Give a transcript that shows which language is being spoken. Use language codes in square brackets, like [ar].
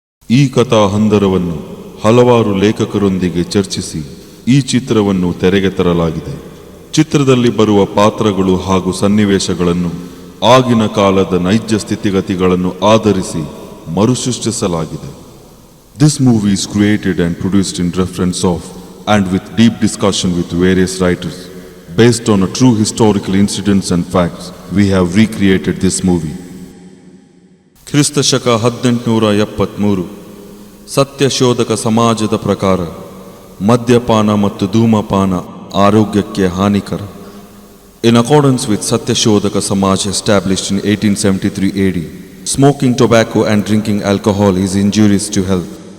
[kn] ಈ ಕಥಾ ಹಂದರವನ್ನು ಹಲವಾರು ಲೇಖಕರೊಂದಿಗೆ ಚರ್ಚಿಸಿ ಈ ಚಿತ್ರವನ್ನು ತೆರೆಗೆ ತರಲಾಗಿದೆ. ಚಿತ್ರದಲ್ಲಿ ಬರುವ ಪಾತ್ರಗಳು ಹಾಗೂ ಸನ್ನಿವೇಶಗಳನ್ನು ಆಗಿನ ಕಾಲದ ನೈಜ ಸ್ಥಿತಿಗತಿಗಳನ್ನು ಆಧರಿಸಿ ಮರುಸೃಷ್ಟಿಸಲಾಗಿದೆ. [en] This movie is created and produced in reference of and with deep discussion with various writers. Based on a true historical incidents and facts, we have recreated this movie. [kn] ಕ್ರಿಸ್ತ ಶಕ 1873 ಸತ್ಯಶೋಧಕ ಸಮಾಜದ ಪ್ರಕಾರ ಮದ್ಯಪಾನ ಮತ್ತು ಧೂಮಪಾನ ಆರೋಗ್ಯಕ್ಕೆ ಹಾನಿಕರ. [en] In accordance with Satyashodhaka Samaj established in 1873 AD, smoking tobacco and drinking alcohol is injurious to health.